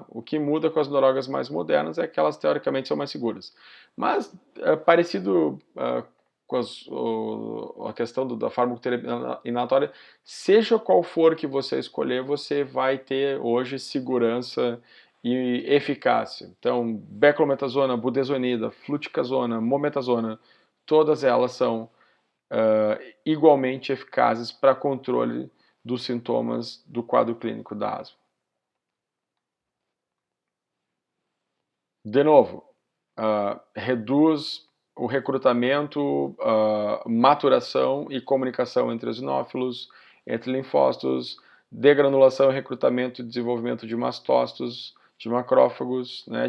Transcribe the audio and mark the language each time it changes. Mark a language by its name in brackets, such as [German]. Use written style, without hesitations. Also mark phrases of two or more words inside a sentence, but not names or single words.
[Portuguese] O que muda com as drogas mais modernas é que elas teoricamente são mais seguras. Mas, parecido com a questão da farmacoterapia inalatória, seja qual for que você escolher, você vai ter hoje segurança e eficácia. Então, beclometasona, budesonida, fluticasona, mometasona, todas elas são igualmente eficazes para controle dos sintomas do quadro clínico da asma. De novo, reduz o recrutamento, maturação e comunicação entre eosinófilos, entre linfócitos, degranulação, recrutamento e desenvolvimento de mastócitos, de macrófagos, né?